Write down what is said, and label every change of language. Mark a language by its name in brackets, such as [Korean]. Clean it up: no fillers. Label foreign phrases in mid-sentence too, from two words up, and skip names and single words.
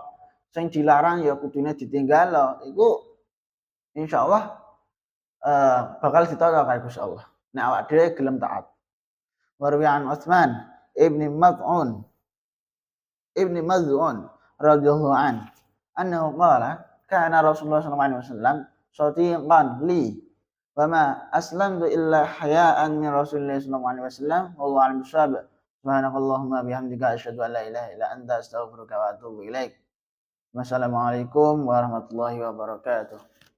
[Javanese] Sing dilarang ya kudune ditinggalo. Iku insyaallah bakal ditata karo Gusti Allah. Nek awak dhewe gelem taat. [Arabic] وروي عن عثمان بن مظعون رضي الله عنه أنه قال كان رسول الله صلى الله عليه وسلم شائقا لي وما أسلمت إلا حياء من رسول الله صلى الله عليه وسلم والله أعلم بالصواب. سبحانك اللهم وبحمدك أشهد أن لا إله إلا أنت أستغفرك وأتوب إليك. والسلام عليكم ورحمة الله وبركاته.